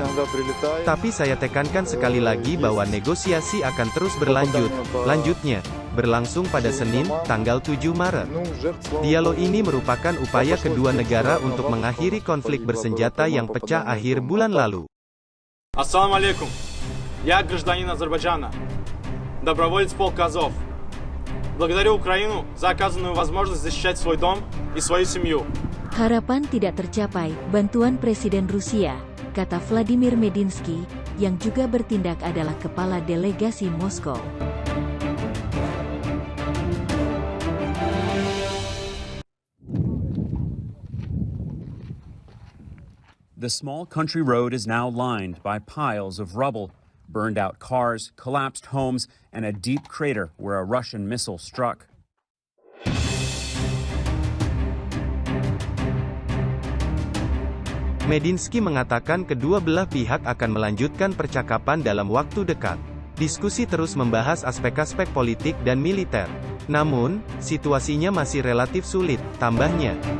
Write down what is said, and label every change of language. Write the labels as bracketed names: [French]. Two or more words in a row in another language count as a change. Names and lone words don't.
[Indonesian] Tapi saya tekankan sekali lagi bahwa negosiasi akan terus berlanjut, lanjutnya, berlangsung pada Senin, tanggal 7 Maret. Dialog ini merupakan upaya kedua negara untuk mengakhiri konflik bersenjata yang pecah akhir bulan lalu. [Russian] Assalamualaikum. Я гражданин Азербайджана. Доброволец полка Азов. Благодарю Украину за оказанную возможность защищать свой дом и свою семью. [Indonesian] Harapan tidak tercapai, bantuan Presiden Rusia, kata Vladimir Medinsky, yang juga bertindak adalah kepala delegasi Moskow. [English] The small country road is now lined by piles of rubble, burned out cars, collapsed homes, and a deep crater where a Russian missile struck. [Indonesian] Medinsky mengatakan kedua belah pihak akan melanjutkan percakapan dalam waktu dekat. Diskusi terus membahas aspek-aspek politik dan militer. Namun, situasinya masih relatif sulit, tambahnya.